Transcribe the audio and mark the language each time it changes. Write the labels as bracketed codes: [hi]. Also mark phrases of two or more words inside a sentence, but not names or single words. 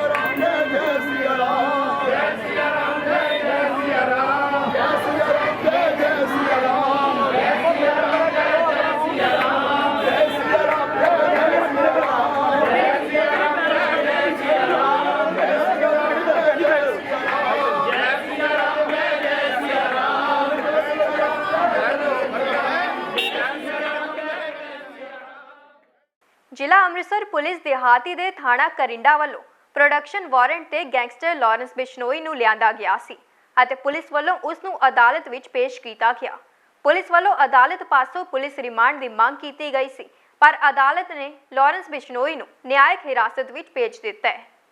[hi] राम जय जय सिया राम जय सिया राम जय जय सिया राम जय सिया राम जय जय सिया राम जय सिया राम जय जय सिया राम जय सिया राम जय जय सिया राम जय सिया राम जय जय सिया राम जय सिया राम जय जय सिया राम जय सिया राम जय जय सिया राम जय सिया राम जय [pa] ਜ਼ਿਲ੍ਹਾ ਅੰਮ੍ਰਿਤਸਰ ਪੁਲਿਸ ਦਿਹਾਤੀ ਦੇ ਥਾਣਾ ਕਰਿੰਡਾ ਵੱਲੋਂ ਪ੍ਰੋਡਕਸ਼ਨ ਵਾਰੰਟ ਤੇ ਗੈਂਗਸਟਰ ਲਾਰੈਂਸ ਬਿਸ਼ਨੋਈ ਨੂੰ ਲਿਆਂਦਾ ਗਿਆ ਸੀ ਅਤੇ ਪੁਲਿਸ ਵੱਲੋਂ ਉਸ ਨੂੰ ਅਦਾਲਤ ਵਿੱਚ ਪੇਸ਼ ਕੀਤਾ ਗਿਆ। ਪੁਲਿਸ ਵੱਲੋਂ ਅਦਾਲਤ ਪਾਸੋਂ ਪੁਲਿਸ ਰਿਮਾਂਡ ਦੀ ਮੰਗ ਕੀਤੀ ਗਈ ਸੀ, ਪਰ ਅਦਾਲਤ ਨੇ ਲਾਰੈਂਸ ਬਿਸ਼ਨੋਈ ਨੂੰ ਨਿਆਇਕ ਹਿਰਾਸਤ ਵਿੱਚ ਭੇਜ ਦਿੱਤਾ ਹੈ।